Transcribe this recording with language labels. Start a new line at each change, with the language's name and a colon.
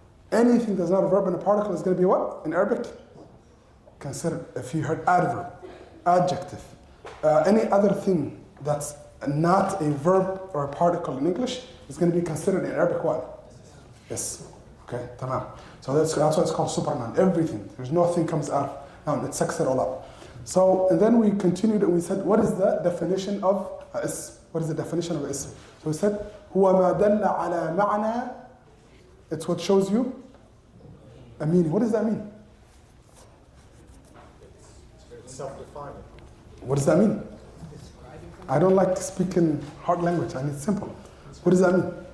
English: Anything that's not a verb and a particle is going to be what? In Arabic? Consider, if you heard adverb, adjective, any other thing that's not a verb or a particle in English is going to be considered in Arabic what? Yes. Okay, tamam. So that's why it's called supernoun. Everything. There's nothing comes out of noun. It sucks it all up. So, and then we continued and we said, what is the definition of ism? What is the definition of ism? So we said,
Arabic: هو ما دل على معنى.
English: It's what shows you a meaning. What does that mean? It's self-defining. What does that mean? I don't like to speak in hard language. I need simple. What does that mean?